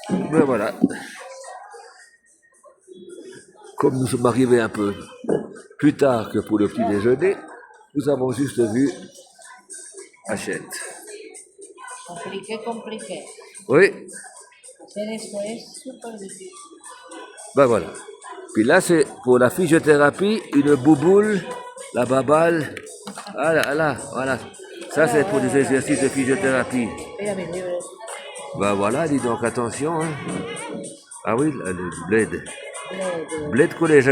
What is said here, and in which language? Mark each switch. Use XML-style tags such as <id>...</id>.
<fr>Ben voilà. Comme nous sommes arrivés un peu plus tard que pour le petit déjeuner, nous avons juste vu Hachette. Compliqué, compliqué. Oui,</fr> <es>Hacer esto es súper difícil.</es> <fr>ben voilà. Puis là, c'est pour la physiothérapie, une bouboule, la babale. Ah là, là, voilà. Ça, c'est pour des exercices de physiothérapie.</fr> <es>Mira mis libros.</es> <fr>Ben voilà, dis donc, attention. Hein. Ah oui, le bled. Bled collège.</fr>